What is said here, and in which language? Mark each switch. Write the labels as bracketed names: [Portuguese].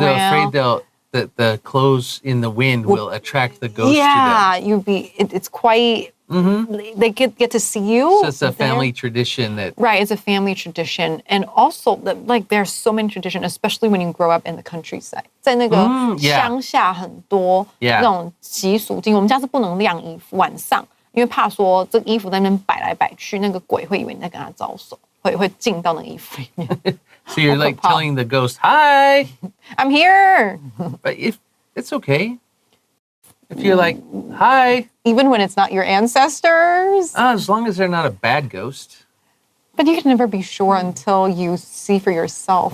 [English] They're afraid that the clothes in the wind will attract the ghosts to them. Yeah, it's quite, they get to see you. So it's a family tradition that... Right, it's a family tradition. And also, like, there's so many traditions, especially when you grow up in the countryside. [Chinese] 在那个乡下很多那种习俗，我们家是不能晾衣服，晚上。因为怕说这个衣服在那边摆来摆去，那个鬼会以为你在跟他招手，会进到那个衣服里面。 [English] So you're like telling the ghost, "Hi, I'm here." But if it's okay, if you're like, "Hi," even when it's not your ancestors, as long as they're not a bad ghost. But you can never be sure until you see for yourself.